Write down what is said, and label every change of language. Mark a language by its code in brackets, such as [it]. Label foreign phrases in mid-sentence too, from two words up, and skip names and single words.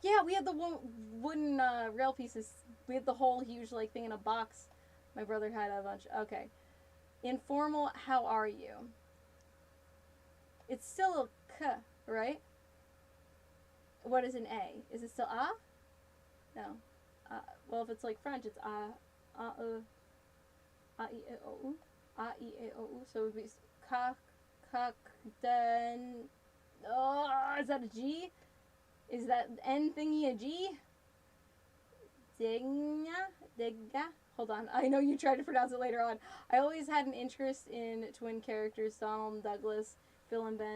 [en] Yeah, we had the wooden rail pieces. We had the whole huge like thing in a box. My brother had a bunch. Okay. Informal, how are you? It's still a k, right? What is an A? Is it still a? No. Well, if it's like French, it's a, e, a, e, o, u, a, e, o, u. So it would be ka, then. Oh, is that a G? Is that N thingy a G? Digga. Hold on. I know you tried to pronounce it later on. I always had an interest in twin characters, Donald and Douglas, Phil and Ben.